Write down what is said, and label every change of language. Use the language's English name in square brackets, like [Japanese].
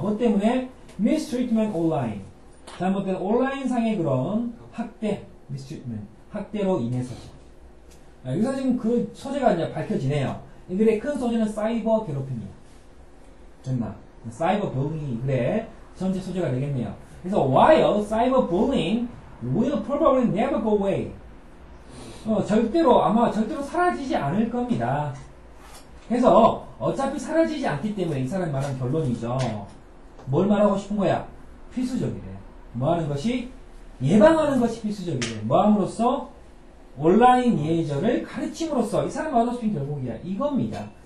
[Korean] 뭐 때문에? [English] mistreatment online. [Korean] 잘못된 온라인상의 그런 학대, mistreatment, 학대로 인해서죠. 여기서 지금 그 소재가 이제 밝혀지네요. 이 글의 큰 소재는 사이버 괴롭힘이에요. 됐나? 사이버 bullying, 그래. 전체 소재가 되겠네요. 그래서 [English] while cyber bullying will probably never go away. [Korean] 절대로 사라지지 않을 겁니다. 그래서 어차피 사라지지 않기 때문에 이 사람이 말한 결론이죠. 뭘 말하고 싶은 거야? 필수적이래. 뭐 하는 것이? 예방하는 것이 필수적이래. 뭐 함으로써? 온라인 예절을 가르침으로써 이 사람이 말하고 싶은 결국이야. 이겁니다.